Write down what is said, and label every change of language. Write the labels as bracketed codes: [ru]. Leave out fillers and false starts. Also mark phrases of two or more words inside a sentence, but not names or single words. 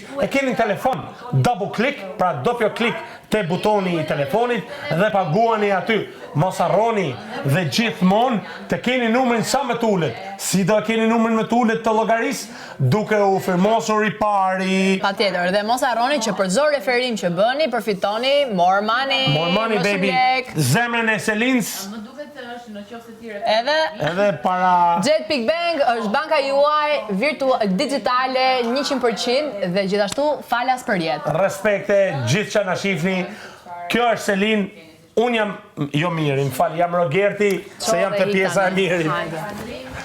[sq] E keni në telefon, [en] double click, [sq] pra [it] doppio click [sq] te butoni i telefonit dhe paguani aty. Mos harroni dhe gjithmonë të keni numrin sa më të ulët. Si do keni numrin më të ulët të llogarisë duke u firmosur i pari. Patjetër, dhe mos harroni që për çdo referim që bëni, përfitoni [en] more money. More money baby. [sq] Zemrën e Selins. Edhe para Jet.bank është banka juaj digitale 100% dhe gjithashtu falas për jetë. Respekte gjithë që na shihni. Kjo është Selin. Unë jam jo mirë, më fal, jam Rogerti, se jam të pjesa e mirit.